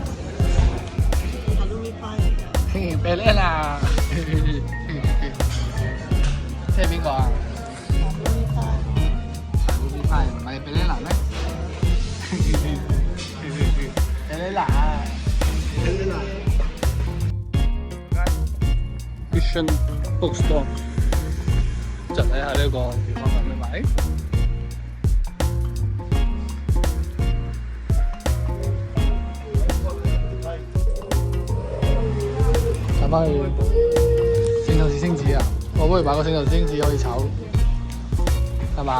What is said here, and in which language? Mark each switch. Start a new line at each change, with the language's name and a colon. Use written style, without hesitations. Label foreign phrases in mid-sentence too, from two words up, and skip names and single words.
Cantonese: 哈魯米派嚟㗎。 banana， 即係邊個啊？哈魯米派。哈魯米派唔係 banana 咩 ？banana。Vision Bookstore，就睇下呢個地方有咩買。睇翻去聖鬥士星矢啊！我不如買個聖鬥士星矢可以炒，係嘛？